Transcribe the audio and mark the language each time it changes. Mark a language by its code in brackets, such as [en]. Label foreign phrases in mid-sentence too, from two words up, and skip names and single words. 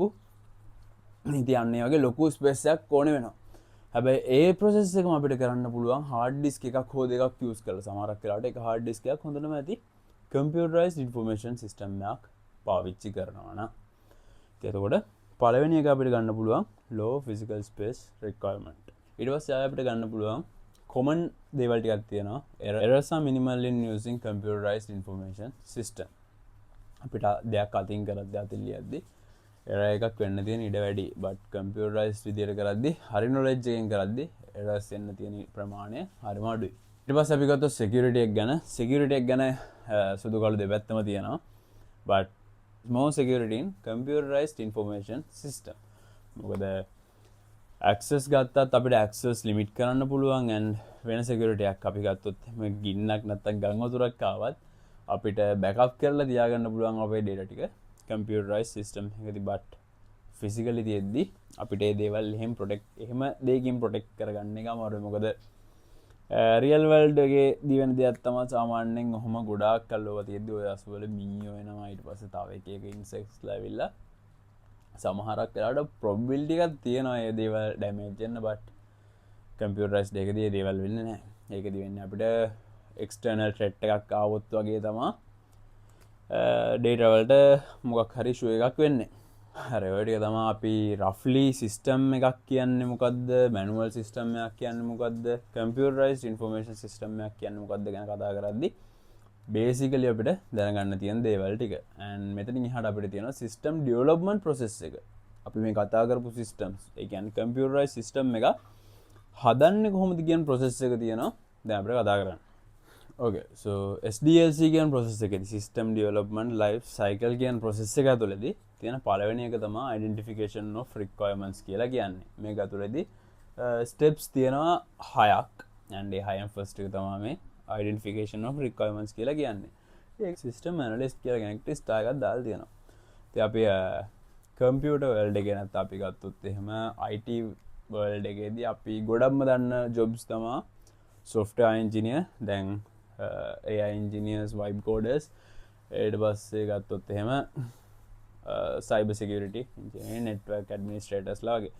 [si] ඉතින් අන්නේ වගේ ලොකු ස්පේස් එකක් ඕන වෙනවා. හැබැයි ඒ ප්‍රොසෙස් එකම අපිට කරන්න පුළුවන් [en] hard disk [si] එකක් හෝ දෙකක් යූස් කරලා. සමහරක් වෙලාවට ඒක [en] hard disk [si] එකක් හොඳටම ඇති [en] computerized information system [si] එකක් පාවිච්චි කරනවා නම්. එතකොට පළවෙනි එක අපිට ගන්න පුළුවන් [en] low physical space requirement. [si] ඊට පස්සේ අපිට ගන්න පුළුවන් common දේවල් ටිකක් තියෙනවා. [en] Errors are minimal in using computerized information system. [si] අපිට දෙයක් අතින් කරද්දී අතින් ලියද්දී error එකක් වෙන්න තියෙන ඉඩ වැඩි. [en] but computerized [si] විදියට කරද්දී හරි knowledge එකෙන් කරද්දී errors එන්න තියෙන ප්‍රමාණය හරිම අඩුයි. ඊට පස්සේ අපි ගත්තොත් security එක ගැන. security එක ගැන සුදු කළු දෙපැත්තම තියෙනවා. [en] but more security in computerized information system. [si] මොකද access ගත්තත් අපිට [en] access limit [si] කරන්න පුළුවන් and වෙන security එකක් අපි ගත්තොත් මේ ගින්නක් නැත්තම් ගම් වතුරක් ආවත් අපිට backup කරලා තියාගන්න පුළුවන් අපේ data ටික [en] computerized system [si] එකදී. [en] but physically [si] තියෙද්දි අපිට මේ දේවල් එහෙම දෙයකින් protect කරගන්න එක අමාරුයි. මොකද [en] real world [si] එකේ දිවෙන දෙයක් තමයි සාමාන්‍යයෙන් ඔහොම ගොඩාක් කල් ඔය තියෙද්දි ඔය අසුවල මීයෝ වෙනවා. ඊට පස්සේ තව එක ඉන්සෙක්ට්ස් ලැවිලා සමහරක් වෙලාවට probability එකක් තියෙනවා මේ දේවල් damage වෙන්න. [en] but computerized [si] එකේදී මේ දේවල් වෙන්නේ නැහැ. ඒකදී වෙන්නේ අපිට [en] external threat [si] එකක් ආවොත් වගේ තමයි data වලට මොකක් හරි issue එකක් වෙන්නේ. හරි ඔය ටික තමයි අපි [en] roughly system [si] එකක් කියන්නේ මොකද්ද, [en] manual system [si] එකක් කියන්නේ මොකද්ද, [en] computerized information system [si] එකක් කියන්නේ මොකද්ද ගැන කතා කරද්දී basically අපිට දැනගන්න තියෙන දේවල් ටික. and මෙතනින් එහාට අපිට තියෙනවා [en] system development process [si] එක. අපි මේ කතා කරපු systems ඒ කියන්නේ [en] computerized system [si] එක හදන්නේ කොහොමද කියන process එක තියෙනවා දැන් අපිට කතා කරන්න. [en] okay so SDLC [si] කියන process එකේදී [en] system development life cycle [si] කියන process එක ඇතුළේදී තියෙන පළවෙනි එක තමයි [en] identification of requirements [si] කියලා කියන්නේ. මේක ඇතුළේදී steps තියෙනවා 6ක් and ඒ 6න් first එක තමයි මේ [en] identification of requirements [si] කියලා කියන්නේ. ඒක [en] system analyst [si] කියලා කෙනෙක්ට star එකක් දාලා තියෙනවා. ඉතින් අපි [en] computer world [si] එකේ නැත්නම් අපි ගත්තොත් එහෙම [en] IT world [si] එකේදී අපි ගොඩක්ම දන්න jobs තමයි [en] software engineer, [si] දැන් [en] AI engineers, web coders, [si] ඊට පස්සේ ගත්තොත් එහෙම [en] cyber security engineer, network administrators [si] ලා වගේ.